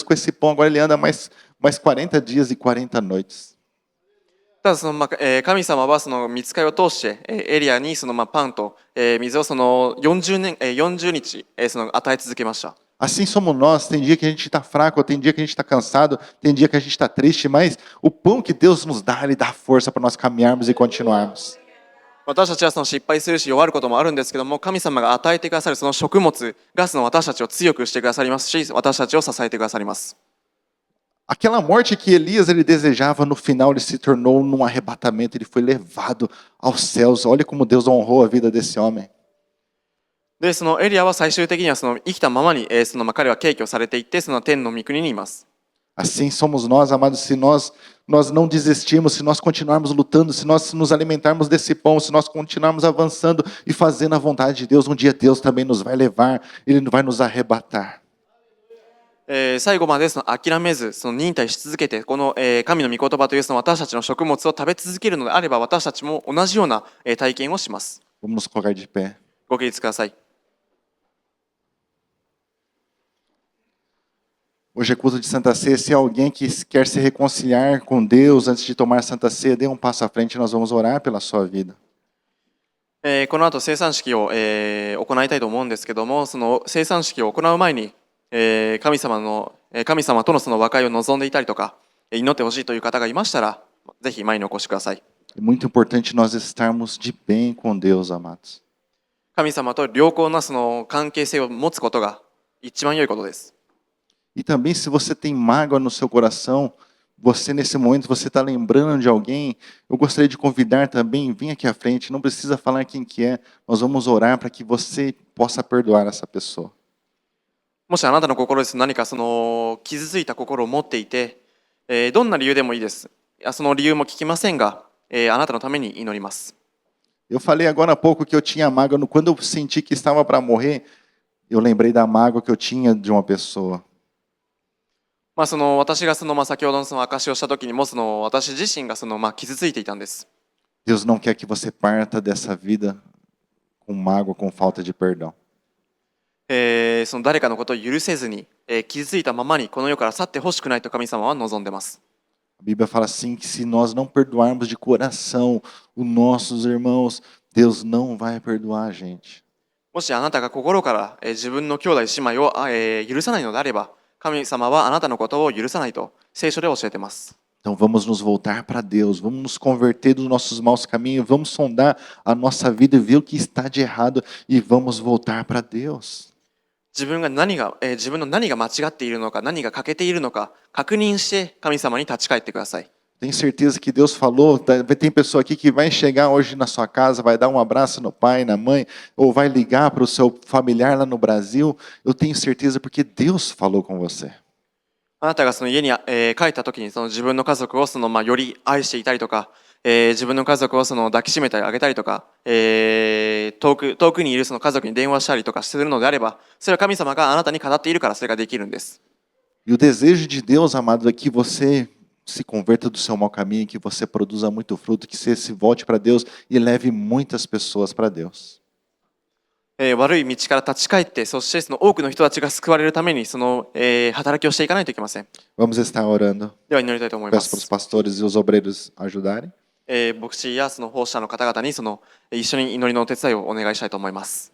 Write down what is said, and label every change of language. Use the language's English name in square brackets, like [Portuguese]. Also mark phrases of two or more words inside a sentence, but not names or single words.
[Portuguese] Com esse pão agora ele anda mais 40 dias e 40 noites. [Japanese] ただ神様は御使いを通してエリアにパンと水を40日与え続けました。 [Portuguese] Assim somos nós. Tem dia que a gente está fraco, tem dia que a gente está cansado, tem dia que a gente está triste, mas o pão que Deus nos dá, Ele dá força para nós caminharmos e continuarmos. [Japanese] 私たちは失敗するし弱ることもあるんですけども、神様が与えてくださるその食物が私たちを強くしてくださりますし、私たちを支えてくださります。 [Portuguese] Aquela morte que Elias ele desejava, no final ele se tornou num arrebatamento, ele foi levado aos céus. Olha como Deus honrou a vida desse homem. [Japanese] で、そのエリアは最終的には生きたままに彼は敬虚されていって、その天の御国にいます。 [Portuguese] Assim somos nós, amados, se nós não desistirmos, se nós continuarmos lutando, se nós nos alimentarmos desse pão, se nós continuarmos avançando e fazendo a vontade de Deus, um dia Deus também nos vai levar, Ele vai nos arrebatar. [Japanese] 最後まで諦めず忍耐し続けて、この神の御言葉という私たちの食物を食べ続けるのであれば、私たちも同じような体験をします。 [Portuguese] Vamos nos colocar de pé. [Japanese] ご起立ください。 [Portuguese] Hoje é culto de Santa Ceia. Se alguém que quer se reconciliar com Deus antes de tomar Santa Ceia, dê um passo à frente e nós vamos orar pela sua vida. [Japanese] この後生産式を行いたいと思うんですけども、その生産式を行う前に神様との和解を望んでいたりとか、祈ってほしいという方がいましたら、ぜひ前にお越しください。 [Portuguese] É muito importante nós estarmos de bem com Deus, amados. [Japanese] 神様と良好な関係性を持つことが一番良いことです。 [Portuguese] E também se você tem mágoa no seu coração, você nesse momento, você está lembrando de alguém, eu gostaria de convidar também, vem aqui à frente, não precisa falar quem que é, nós vamos orar para que você possa perdoar essa pessoa. [Japanese] もしあなたの心です何か傷ついた心を持っていて、どんな理由でもいいです。その理由も聞きませんが、あなたのために祈ります。 [Portuguese] Eu falei agora há pouco que eu tinha mágoa, quando eu senti que estava para morrer, eu lembrei da mágoa que eu tinha de uma pessoa. [Japanese] 私が先ほどの証しをした時にも私自身が傷ついていたんです。 [Portuguese] Deus não quer que você parta dessa vida com mágoa, com falta de perdão. [Japanese] 誰かのことを許せずに、傷ついたままにこの世から去ってほしくないと神様は望んでいます。 [Portuguese] A Bíblia fala assim que se nós não perdoarmos de coração os nossos irmãos, Deus não vai perdoar a gente. [Japanese] もしあなたが心から自分の兄弟姉妹を許さないのであれば、神様はあなたのことを許さないと聖書で教えています。 [Portuguese] Então vamos nos voltar para Deus, vamos nos converter dos nossos maus caminhos, vamos sondar a nossa vida e ver o que está de errado e vamos voltar para Deus. [Japanese] 自分の何が間違っているのか、何が欠けているのか確認して神様に立ち返ってください。 [Portuguese] Tenho certeza que Deus falou, tem pessoa aqui que vai chegar hoje na sua casa, vai dar um abraço no pai, na mãe, ou vai ligar para o seu familiar lá no Brasil. Eu tenho certeza porque Deus falou com você. [Japanese] あなたが家に帰った時に自分の家族をより愛していたりとか、自分の家族を抱きしめてあげたりとか、遠くにいる家族に電話したりとかするのであれば、それは神様があなたに語っているからそれができるんです。 [Portuguese] E o desejo de Deus, amado, é que você se converta do seu mau caminho, que você produza muito fruto, que você se volte para Deus e leve muitas pessoas para Deus. [Japanese] 悪い道から立ち返って、そして多くの人たちが救われるために働きをしていかないといけません。 [Portuguese] Vamos estar orando. [Japanese] では祈りたいと思いま [Portuguese] Peço para os [Japanese] す。 [Portuguese] pastores e os obreiros ajudarem. [Japanese] 牧師や奉仕者の方々に一緒に祈りのお手伝いをお願いしたいと思います。